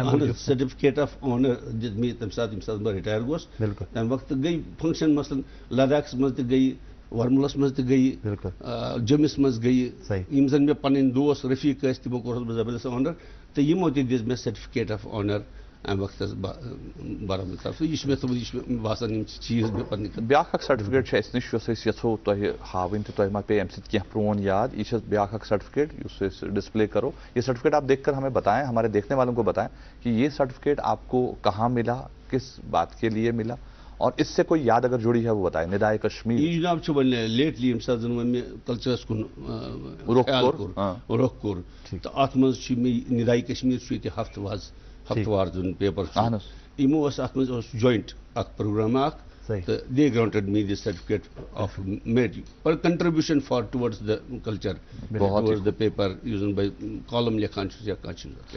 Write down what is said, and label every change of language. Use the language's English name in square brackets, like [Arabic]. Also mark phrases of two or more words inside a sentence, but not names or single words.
[English] certificate of honour [Kashmiri] دِژ مےٚ تمہِ ساتہٕ بہٕ رِٹایر گوس تمہِ وقتہٕ گٔے فنکشن مثلاً لداخس منٛز تہِ گٔے ورملس منٛز تہِ گٔے جوٚمِس منٛز گٔے یِم زن مےٚ پنٕنۍ دوس رفیٖق ٲسۍ تِمو کوٚرہس بہٕ زبردست آنر تہٕ یِمو تہِ دِژ مےٚ [English] certificate of honour [Kashmiri] امہِ وقتس بارہمولہ طرف یہ مےٚ تھوٚمُت یہِ چھُ مےٚ باسان یِم چیٖز مےٚ پننہِ بیٛاکھ اکھ سرٹفکیٹ چھُ اَسہِ نِش یۄس أسۍ یژھو تۄہہِ ہاوٕنۍ تہٕ تۄہہِ ما پیٚیہِ اَمہِ سۭتۍ کینٛہہ پرٛون یاد یہ چھِ بیٛاکھ اکھ سرٹفکیٹ یُس أسۍ ڈسپلے کرو [Urdu] یہ سرٹفکیٹ آپ دیکھ کر ہمیں بتائیں ہمارے دیکھنے والوں کو بتائیں کہ یہ سرٹفکیٹ آپ کو کہاں ملا کس بات کے لیے ملا اور اس سے کوئی یاد اگر جڑی ہے وہ بتائیں ندائے کشمیر [Kashmiri] یہ جناب چھُ وۄنۍ لیٹلی ییٚمہِ ساتہٕ زن وۄنۍ مےٚ کلچرس کُن رۄخ کوٚر تہٕ اتھ منٛز چھُ مےٚ ندائے کشمیر چھُ ییٚتہِ ہفتوار زن پیپر یِمو اوس اتھ منٛز اوس جویِنٹ اکھ پروگرام اکھ تہٕ [English] they granted me this certificate of merit for contribution towards the culture towards the paper [Kashmiri] یُس زن بہٕ کالم لیکھان چھُس یا کانٛہہ چیٖز